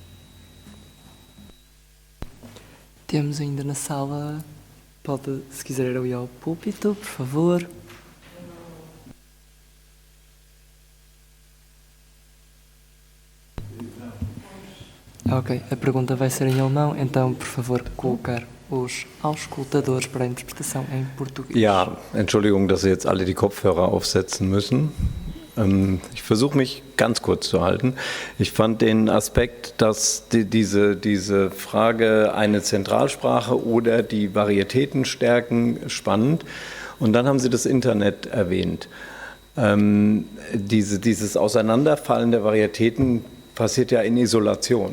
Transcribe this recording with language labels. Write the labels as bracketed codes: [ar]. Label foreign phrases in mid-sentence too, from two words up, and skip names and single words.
[pt] Temos ainda na sala, pode, se quiser ir ali ao púlpito, por favor. Ok, a pergunta vai ser em alemão, então, por favor, colocar os auscultadores para a interpretação em português. [de] Ja, Entschuldigung, dass Sie jetzt alle die Kopfhörer aufsetzen müssen. Ich versuche mich ganz kurz zu halten. Ich fand den Aspekt, dass diese Frage eine Zentralsprache oder die Varietäten stärken, spannend. Und dann haben Sie das Internet erwähnt. Dieses Auseinanderfallen der Varietäten passiert ja in Isolation.